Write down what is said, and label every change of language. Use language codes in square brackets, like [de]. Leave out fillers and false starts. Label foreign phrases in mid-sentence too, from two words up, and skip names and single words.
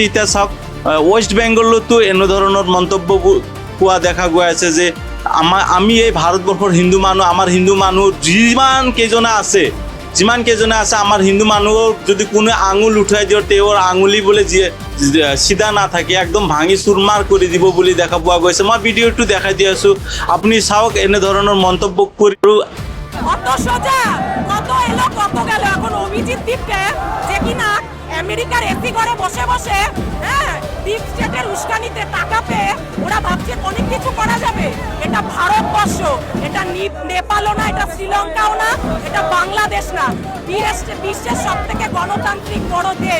[as] এতিয়া চাওক, ৱেষ্ট বেংগলতো এনেধৰণৰ মন্তব্যবোৰ কোৱা দেখা গৈ আছে যে আমি এই ভাৰতবৰ্ষৰ হিন্দু মানুহ, আমাৰ হিন্দু মানুহ যিমান কেইজনে আছে আমাৰ হিন্দু মানুহক যদি কোনো আঙুল উঠাই দিওঁ, তেওঁৰ আঙুলি বোলে চিধা নাথাকে, একদম ভাঙি চুৰমাৰ কৰি দিব বুলি দেখা পোৱা গৈছে। মই ভিডিঅ'টো দেখাই দি আছোঁ, আপুনি চাওক। এনেধৰণৰ মন্তব্য কৰি [bn] আমেরিকার এসি ঘরে বসে বসে [en] deep stateer [bn] উস্কানিতে টাকা পেয়ে ওরা ভাবছে অনেক কিছু করা যাবে। এটা ভারতবর্ষ, এটা নেপালও না, এটা শ্রীলঙ্কাও না, এটা বাংলাদেশ না, বিশ্বের সব থেকে গণতান্ত্রিক বড় দেশ।